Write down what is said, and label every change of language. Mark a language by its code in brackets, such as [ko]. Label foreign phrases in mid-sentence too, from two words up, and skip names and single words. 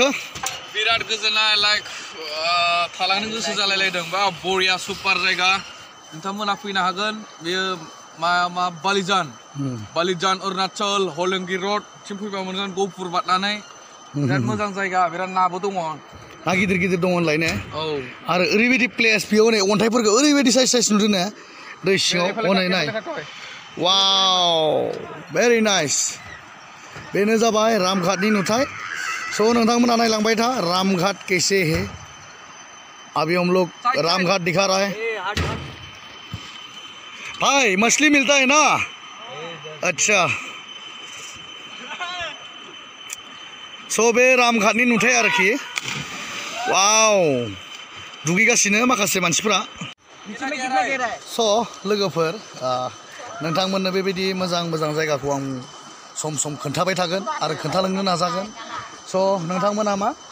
[brx] बिराद गोजोननाय लाइक थालांनो गोसो जालायलायदों बा बरिया सुपार जायगा नोंथांमोना फैनो हागोन बेयो मा बालिजान अरुणाचल हलंगि रड सिम फैबा मोनगोन गफुर बारनानै बिराद मोजां जायगा बिराद नाबो दङ ना गिदिर दङ होनलाय ने औ आरो ओरैबायदि प्लेस बेयाव नै अन्थाइफोरखौ ओरैबायदि साइज नुदों ने दै सिङाव हनै नाय वाव [en] very nice [brx] बेनो जाबाय रामघाटनि नुथाय स' नोंथांमोना नायलांबाय था रामघाट [hi] कैसे है अभी हम लोग रामघाट दिखा रहा है भाई मछली मिलता है ना अच्छा [brx] स' बे रामघाटनि नुथाय आरोखि वाव दुगैगासिनो माखासे मानसिफोरा स' लोगोफोर नोंथांमोननो बेबायदि मोजां जायगाखौ आं सम खोन्थाबाय थागोन आरो खोन्थालांनो नाजागोन स' नोंथांमोना मा